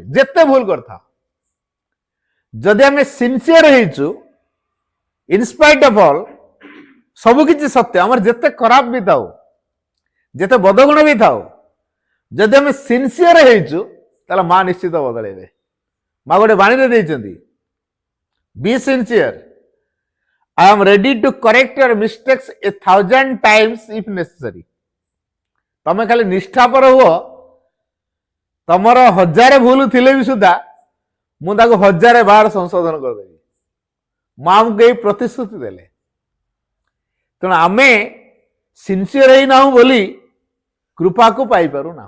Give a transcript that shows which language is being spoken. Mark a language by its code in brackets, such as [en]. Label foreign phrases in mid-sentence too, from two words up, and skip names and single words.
[or] ଯେତେ ଭୁଲ କରିଥାଉ, ଯଦି ଆମେ ସିନସିୟର ହେଇଛୁ, [en] in spite of all, [or] ସବୁକିଛି ସତ୍ୟ, ଆମର ଯେତେ ଖରାପ ବି ଥାଉ, ଯେତେ ବଦଗୁଣ ବି ଥାଉ, ଯଦି ଆମେ ସିନସିୟର ହେଇଛୁ ତାହେଲେ ମା ନିଶ୍ଚିତ ବଦଳେଇବେ। ମା ଗୋଟେ ବାଣୀରେ ଦେଇଛନ୍ତି, [en] be sincere, I am ready to correct your mistakes 1,000 times if necessary। [or] ତମେ ଖାଲି ନିଷ୍ଠାପର ହୁଅ, ତମର 1000 ଭୁଲ ଥିଲେ ବି ସୁଦ୍ଧା ମୁଁ ତାକୁ 1000 ବାର ସଂଶୋଧନ କରିଦେବି। ମା ଆମକୁ ଏଇ ପ୍ରତିଶ୍ରୁତି ଦେଲେ। ତେଣୁ ଆମେ ସିନସିୟର ହେଇନାହୁଁ ବୋଲି କୃପାକୁ ପାଇପାରୁନାହୁଁ।